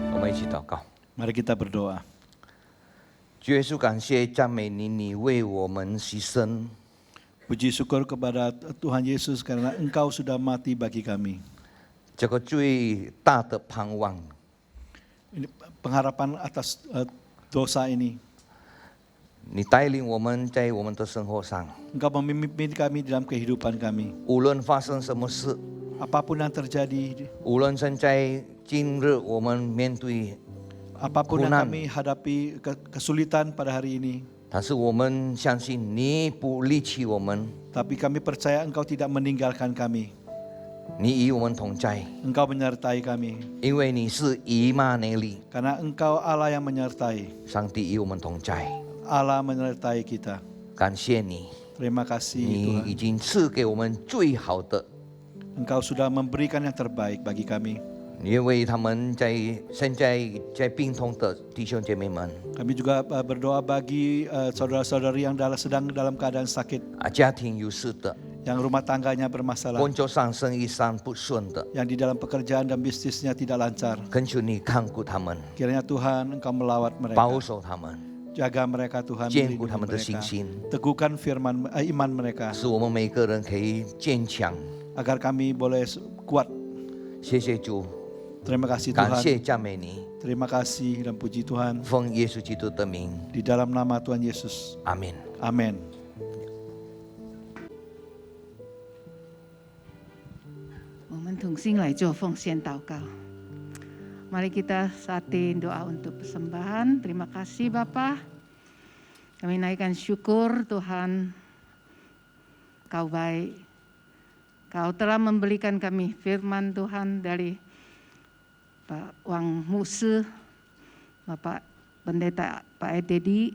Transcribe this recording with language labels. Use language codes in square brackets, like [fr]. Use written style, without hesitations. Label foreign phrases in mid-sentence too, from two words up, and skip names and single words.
[zh] 们一起祷告。 [id] Mari kita berdoa. [zh] 主耶稣，感谢赞美你，你为我们牺牲。 [id] Puji syukur kepada Tuhan Yesus karena Engkau sudah mati bagi kami. [zh] 这个最大的盼望， [id] Ini pengharapan atas dosa ini. [zh] 你带领我们在我们的生活上， [id] Engkau memimpin kami dalam kehidupan kami. [zh] 无论发生什么事， [id] Apapun yang terjadi, [zh] 无论现在今日我们面对， [id] apapun yang Kunan. kami hadapi kesulitan pada hari ini, [zh] 但是我们相信你不离弃我们， [id] tapi kami percaya Engkau tidak meninggalkan kami. [zh] 你与我们同在， [id] Engkau menyertai kami. [zh] 因为你是以马内利， [id] Karena Engkau Allah yang menyertai. [zh] 上帝与我们同在。 [id] Allah menyertai kita. [zh] 感谢你， [id] Terima kasih [zh] 你已 [id] Tuhan. [zh] 经赐给我们最好的。 [id] Engkau sudah memberikan yang terbaik bagi kami. [zh] 你为他们现在在病痛的弟兄姐妹们， [id] Kami juga berdoa bagi saudara-saudari yang sedang dalam keadaan sakit, [zh] 家庭有事的， [id] yang rumah tangganya bermasalah, [zh] 工作上生意上不顺的， [id] yang di dalam pekerjaan dan bisnisnya tidak lancar. [zh] 恳求你看顾他们， [id] Kiranya Tuhan Engkau melawat [zh] 保 [id] mereka, [zh] 守他们， [id] jaga mereka Tuhan, [zh] 坚固 [id] melindungi [zh] 他们的信 [id] mereka, [zh] 心， [id] teguhkan iman mereka, [zh] 使我们每个人可以坚强。 [id] agar kami boleh kuat. [zh] 谢谢主， [id] Terima kasih [zh] 感 [id] Tuhan. [zh] 谢赞美你， [id] Terima kasih dan puji Tuhan [zh] 奉耶稣基督的名， [id] di dalam nama Tuhan Yesus. [zh] 阿门。 [id] Amin. [zh] 我们同心来做奉献祷告. [id] Mari kita saatin doa untuk persembahan. Terima kasih Bapa. Kami naikkan syukur Tuhan. Kau baik. Kau telah memberikan kami firman Tuhan dari Pak Wang Musa, Bapak Pendeta Pak Ededi.